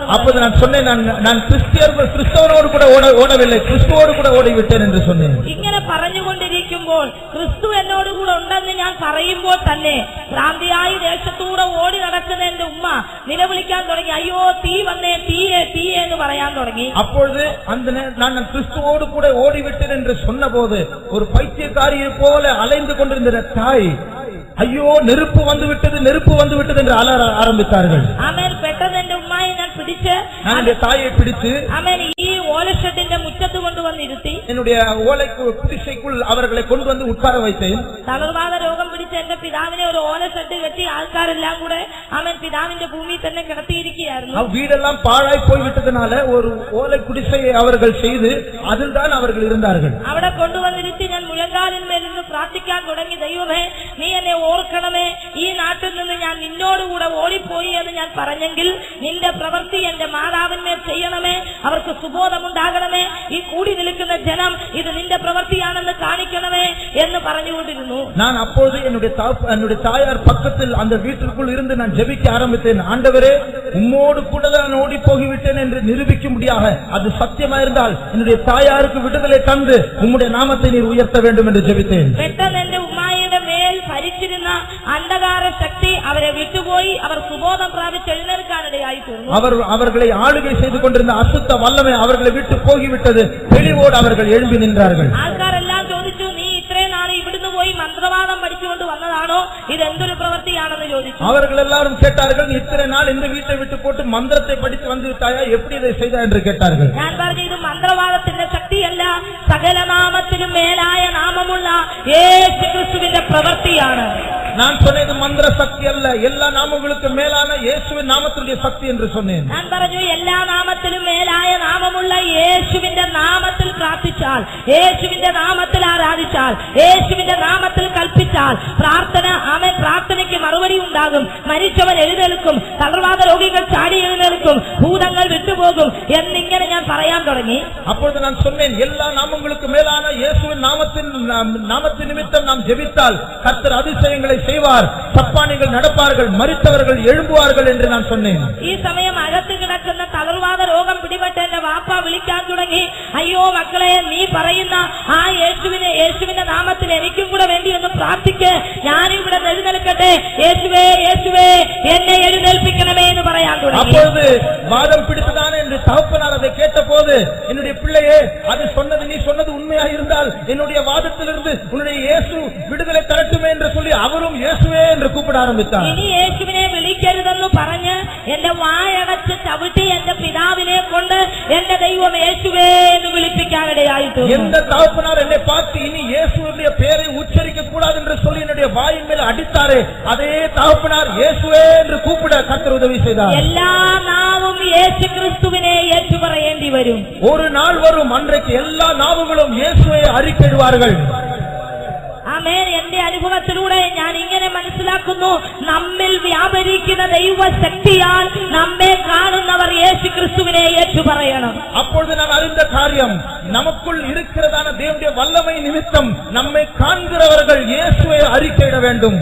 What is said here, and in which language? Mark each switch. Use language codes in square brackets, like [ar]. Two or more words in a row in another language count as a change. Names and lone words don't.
[ta] அப்போது நான் சொன்னேன், நான் கிறிஸ்தவனோடு கூட ஓடவில்லை, கிறிஸ்துவோடு கூட ஓடிவிட்டேன் என்று சொன்னேன். [ml] ഇങ്ങനെ പറഞ്ഞുകൊണ്ടിരിക്കുമ്പോൾ ക്രിസ്തു എന്നോട് കൂടെ ഉണ്ടെന്ന് ഞാൻ പറയുമ്പോൾ തന്നെ ഭ്രാന്തിയായി ദേശത്തൂടെ ഓടി നടക്കുന്ന എന്റെ ഉമ്മ നിലവിളിക്കാൻ തുടങ്ങി, അയ്യോ തീ വന്നേ, തീയേ തീയേ എന്ന് പറയാൻ തുടങ്ങി. [ta] அப்பொழுது நான் கிறிஸ்துவோடு கூட ஓடிவிட்டேன் என்று சொன்னபோது, ஒரு பைத்தியக்காரியை போல அலைந்து கொண்டிருந்த தாய், ஐயோ நெருப்பு வந்து விட்டது என்று அலற ஆரம்பித்தார்கள். [ml] ആമേൻ. പെട്ടെന്ന് എന്റെ ഉമ്മായി ഞാൻ പിടിച്ച്, [ta] என்னுடைய தாயை பிடித்து [ml] ആമേൻ, ഈ ഓലഷെഡിന്റെ മുറ്റത്ത് കൊണ്ടുവന്നിരുത്തി [ta] என்னுடைய ஓலை குடிசைக்குள் அவர்களை கொண்டு வந்து உட்கார வைத்தேன். [ml] തളർവാദ രോഗം പിടിച്ച എന്റെ പിതാവിനെ ഒരു ഓലഷെഡ് കെട്ടി ആൾക്കാരെല്ലാം കൂടെ ആമേൻ പിതാവിന്റെ ഭൂമിയിൽ തന്നെ കിടത്തിയിരിക്കുകയായിരുന്നു. [ta] வீடெல்லாம் பாழாய் போய் விட்டதனால ஒரு ஓலை குடிசையை அவர்கள் செய்து அதில் தான் அவர்கள் இருந்தார்கள். [ml] അവിടെ കൊണ്ടുവന്നിരുത്തി ഞാൻ മുഴങ്കാലിന്മേൽ നിന്ന് പ്രാർത്ഥിക്കാൻ തുടങ്ങി, ദൈവമേ നീ എന്നെ ഓർക്കണമേ, ഈ നാട്ടിൽ നിന്ന് ഞാൻ നിന്നോടുകൂടെ ഓടിപ്പോയി എന്ന് ഞാൻ പറഞ്ഞെങ്കിൽ നിന്റെ പ്രവൃത്തി എന്റെ മാതാവിന്മേൽ ചെയ്യണമേ, അവർക്ക് സുബോധമുണ്ടാകണമേ, ഈ കൂടി നിൽക്കുന്ന ജനം ഇത് നിന്റെ പ്രവൃത്തിയാണെന്ന് കാണിക്കണമേ എന്ന് പറഞ്ഞുകൊണ്ടിരുന്നു. [ta] நான் அப்போது என்னுடைய தாயார் பக்கத்தில் அந்த வீட்டிற்குள் இருந்து நான் ஜெபிக்க ஆரம்பித்தேன். ஆண்டவரே, உம்மோடு கூட தான் ஓடி போய்விட்டேன் என்று நிரூபிக்கும்படியாக அது சத்தியமாயிருந்தால் என்னுடைய தாயாருக்கு விடுதலை தந்து உம்முடைய நாமத்தை நீர் உயர்த்த வேண்டும் என்று ஜெபித்தேன். [ml] പെട്ടെന്ന് എന്റെ ഉമ്മായിയുടെ മേൽ ഭരിച്ചിരുന്ന അന്ധകാര ശക്തി അവരെ വിട്ടുപോയി, അവർ സുബോധം പ്രാപിച്ച് എഴുന്നേൽക്കാനിടയായി തീർന്നു. [ta] அவர்களை ஆளுகை செய்து கொண்டிருந்த அசுத்த வல்லமை அவர்களை விட்டு போய்விட்டது. தெளிவோடு அவர்கள் எழும்பி நின்றார்கள். [ml] ആൾക്കാരെല്ലാം ചോദിച്ചു, നീ ഇത്രയും നാൾ ഇവിടുന്ന് പോയി മന്ത്രവാദം പഠിച്ചുകൊണ്ട് വന്നതാണോ, ഇത് എന്തൊരു പ്രവൃത്തിയാണെന്ന് ചോദിച്ചു. [ta] அவர்கள் எல்லாரும் கேட்டார்கள், நீ இத்தனை நாள் இந்த வீட்டை விட்டு போட்டு மந்திரத்தை படித்து வந்து விட்டாயா, எப்படி இதை செய்தா என்று கேட்டார்கள். [ml] ഞാൻ പറഞ്ഞു, ഇത് മന്ത്രവാദത്തിന്റെ ശക്തിയല്ല, സകല നാമത്തിലും മേലായ നാമമുള്ള യേശു ക്രിസ്തുവിന്റെ പ്രവൃത്തിയാണ്. [ta] நான் சொன்னது மந்திர சக்தி அல்ல, எல்லா நாமங்களுக்கு மேலான இயேசுவின் நாமத்தினுடைய சக்தி என்று சொன்னேன். [ml] ഞാൻ പറഞ്ഞു, എല്ലാ നാമത്തിലും മേലായ നാമമുള്ള യേശുവിന്റെ നാമത്തിൽ പ്രാർത്ഥിച്ചാൽ, യേശുവിന്റെ നാമത്തിൽ ആരാധിച്ചാൽ, യേശുവിന്റെ നാമത്തിൽ കൽപ്പിച്ചാൽ പ്രാർത്ഥനയ്ക്ക് മറുപടി ഉണ്ടാകും, മരിച്ചവൻ എഴുന്നേൽക്കും, തളർവാദ രോഗികൾ ചാടി എഴുന്നേൽക്കും, ഭൂതങ്ങൾ വിട്ടുപോകും എന്നിങ്ങനെ ഞാൻ പറയാൻ തുടങ്ങി. [ta] அப்பொழுது நான் சொன்னேன், எல்லா நாமங்களுக்கு மேலான இயேசுவின் நாமத்தின் நிமித்தம் நாம் ஜெபித்தால் கர்த்தர் அதிசயங்களை செய்வார், சப்பானிகள் நடப்பார்கள், மரித்தவர்கள் எழும்புவார்கள் என்று நான் சொன்னேன். [ml] ഈ സമയം അകത്ത് കിടക്കുന്ന തളർവാദ രോഗം പിടിപെട്ട എന്റെ വാപ്പ വിളിക്കാൻ തുടങ്ങി, അയ്യോ മക്കളെ, നീ പറയുന്ന ആ യേശുവിന്റെ നാമത്തിൽ എനിക്കും കൂടെ വേണ്ടി ഒന്ന് പ്രാർത്ഥിക്ക്, ഞാനും ഇവിടെ എഴുന്നേൽക്കട്ടെ, യേശുവേ യേശുവേ എന്നെ എഴുന്നേൽപ്പിക്കണമേ എന്ന് പറയാൻ തുടങ്ങി. [ta] அப்பொழுது வாதம் பிடித்ததான என்று தகப்பனார் அதை கேட்டபோது, என்னுடைய பிள்ளையே, அது நீ சொன்னது உண்மையாக இருந்தால் என்னுடைய வாதத்திலிருந்து உன்னுடைய இயேசு விடுதலை தரட்டுமே என்று சொல்லி அவரும் இயேசுவே என்று கூப்பிட ஆரம்பித்தார். [ml] ഇനി യേശുവിനെ വിളിക്കരുതെന്ന് പറഞ്ഞ് എന്റെ വായടച്ച് ചവിട്ടി എന്റെ പിതാവിനെ കൊണ്ട് എന്റെ ദൈവം യേശുവേ എന്ന് വിളിപ്പിക്കാനിടയായിട്ട് [ta] எந்த தகப்பனார் என்னை பார்த்து இனி இயேசுவுடைய பெயரை உச்சரிக்க கூடாது என்று சொல்லி என்னுடைய வாயின் மேல் அடித்தாரே, அதே தகப்பனார் இயேசுவே என்று கூப்பிட கர்த்தர் உதவி செய்தார். [ml] എല്ലാ നാവും യേശു ക്രിസ്തുവിനെ ഏറ്റുപറയേണ്ടി വരും. [ta] ஒரு நாள் வரும், அன்றைக்கு எல்லா நாவுகளும் இயேசுவை அறிக்கையிடுவார்கள். [ml] ആമേൻ. എന്റെ അനുഭവത്തിലൂടെ ഞാൻ ഇങ്ങനെ മനസ്സിലാക്കുന്നു, നമ്മിൽ വ്യാപരിക്കുന്ന ദൈവശക്തിയാൽ നമ്മെ കാണുന്നവർ യേശു ക്രിസ്തുവിനെ ഏറ്റുപറയണം. [ta] அப்பொழுது நான் அறிந்த காரியம், நமக்குள் இருக்கிறதான தேவனுடைய வல்லமை நிமித்தம் நம்மை காண்கிறவர்கள் இயேசுவை அறிக்கையிட வேண்டும்.